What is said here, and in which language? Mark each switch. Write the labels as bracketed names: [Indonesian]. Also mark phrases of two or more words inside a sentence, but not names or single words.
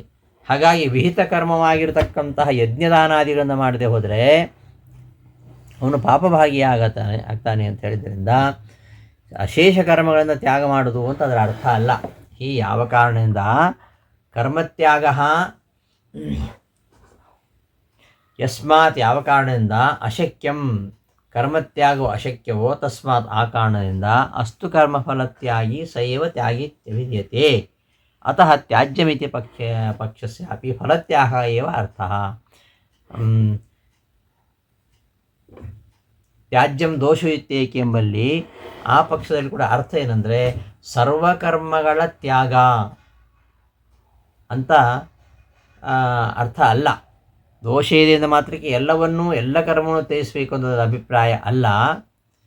[Kannada] ಹಾಗಾಗಿ ವಿಹಿತ ಕರ್ಮವಾಗಿರತಕ್ಕಂತಹ ಯಜ್ಞದಾನಾದಿಗಳನ್ನು ಮಾಡದೆ ಹೋದರೆ ಅವನು ಆಗ್ತಾನೆ ಅಂತ ಹೇಳಿದ್ರಿಂದ ಅಶೇಷ ಕರ್ಮಗಳನ್ನು ತ್ಯಾಗ ಮಾಡೋದು ಅಂತ ಅದರ ಅರ್ಥ ಅಲ್ಲ. ಈ ಯಾವ ಕಾರಣದಿಂದ ಕರ್ಮತ್ಯಾಗ ಯಸ್ಮಾತ್, ಯಾವ ಕಾರಣದಿಂದ ಅಶಕ್ಯಂ ಕರ್ಮತ್ಯಾಗವು ಅಶಕ್ಯವೋ ತಸ್ಮಾತ್, ಆ ಕಾರಣದಿಂದ [Sanskrit] ಅಸ್ತು ಕರ್ಮಫಲತ್ಯಾಗಿ ಸೈವ ತ್ಯಾಗಿ ವಿದ್ಯತೆ. ಅತಃ ತ್ಯಾಜ್ಯಮಿತಿ ಪಕ್ಷಸ್ಯಾಪಿ ಫಲತ್ಯಾಗ ಏವ ಅರ್ಥಃ. ತ್ಯಾಜ್ಯಂ ದೋಷಯುತ್ತೇಕೆ [Kannada] ಎಂಬಲ್ಲಿ ಆ ಪಕ್ಷದಲ್ಲಿ ಕೂಡ ಅರ್ಥ ಏನಂದರೆ ಸರ್ವಕರ್ಮಗಳ ತ್ಯಾಗ ಅಂತ ಅರ್ಥ ಅಲ್ಲ. ದೋಷ ಇದೆ ಎಂದ ಮಾತ್ರಕ್ಕೆ ಎಲ್ಲ ಕರ್ಮವನ್ನು ತ್ಯಜಿಸಬೇಕು ಅನ್ನೋದರ ಅಭಿಪ್ರಾಯ ಅಲ್ಲ.